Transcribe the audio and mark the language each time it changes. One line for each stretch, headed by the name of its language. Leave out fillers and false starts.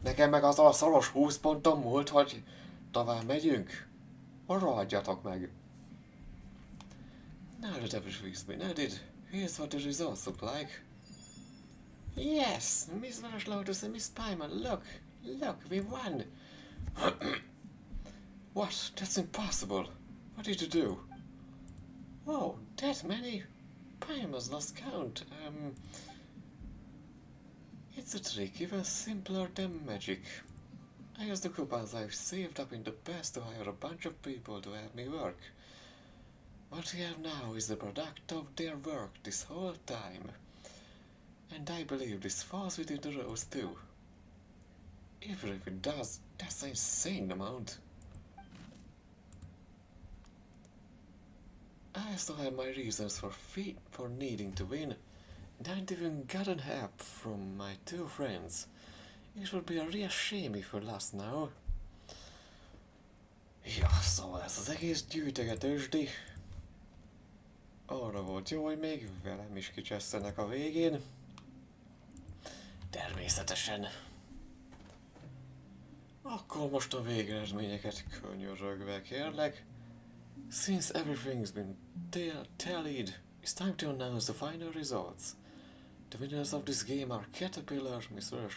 Hungarian: Nekem meg az a szoros 20 pontom múlt, hogy tovább megyünk. Rohadjatok meg.
English: Now that everything's been added, here's what the results look like. Yes, Miss Lotus and Miss Pieman, look, we won. What? That's impossible. What did you do? Oh, that many? Pieman's lost count. It's a trick even simpler than magic. I used the coupons I've saved up in the past to hire a bunch of people to help me work. What we have now is the product of their work this whole time. And I believe this falls within the rules too. Even if it does, that's an insane amount. I still have my reasons for needing to win, and I haven't even gotten help from my 2 friends. It would be a real shame if we lost now.
Hungarian: Ja, szóval ez az egész gyűjtegetősdi. Arra volt jó, hogy még velem is kicsesztenek a végén. Természetesen. Akkor most a végeredményeket könyörögve kérlek.
English: Since everything's been tallied, it's time to announce the final results. The winners of this game are Caterpillar, Mr.